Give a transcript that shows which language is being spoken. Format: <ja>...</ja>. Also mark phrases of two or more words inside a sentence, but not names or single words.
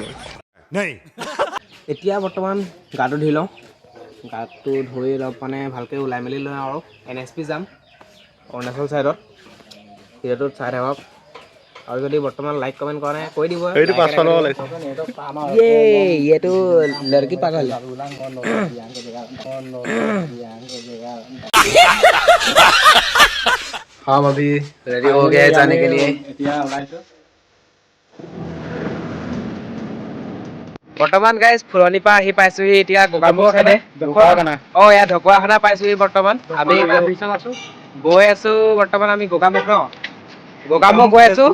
<as>এতিয়া বৰ্তমান গাটো ধুই লওঁ। গাটো ধুই অলপ মানে ভালকৈ ওলাই মেলি লওঁ আৰু NSP যাম অৰুণাচল ছাইডত। ভিডিঅ'টোত চাই থাকক। আৰু যদি বৰ্তমান</as> <en>like comment</en> <as>কৰা নাই কৈ দিব। এইটো 500 টকা ওলাইছে। এইটো</as> <hi>लड़की पागल। हम अभी रेडी हो गए हैं जाने के लिए।</hi> <as>বৰ্তমান গাইজ ফুলনিৰ পৰা আহি পাইছোহি এতিয়া গোগামুখ চাইডে। এয়া ঢকুৱাখানা পাইছোহি বৰ্তমান। আমি গৈ আছো বৰ্তমান আমি গোগামুখ গোগামুখ গৈ আছো।</as>